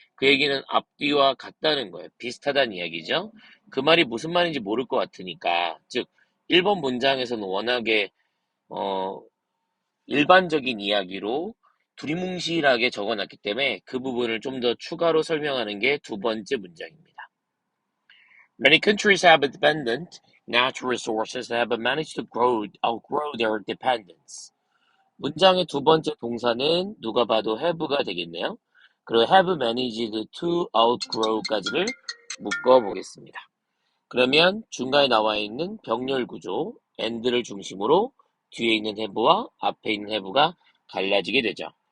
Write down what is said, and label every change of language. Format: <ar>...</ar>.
<ko>그 얘기는 앞뒤와 같다는 거예요. 비슷하다는 이야기죠. 그 말이 무슨 말인지 모를 것 같으니까, 즉 1번 문장에서는 워낙에 어, 일반적인 이야기로 두리뭉실하게 적어놨기 때문에 그 부분을 좀 더 추가로 설명하는 게 두 번째 문장입니다.</ko> <en>Many countries have abundant natural resources and have managed to outgrow their dependence.</en> <ko>문장의 두 번째 동사는 누가 봐도 have가 되겠네요. 그리고</ko> <en>have managed to outgrow</en> <ko>까지를 묶어 보겠습니다. 그러면 중간에 나와 있는 병렬 구조 and를 중심으로 뒤에 있는 have와 앞에 있는 have가 갈라지게 되죠.</ko>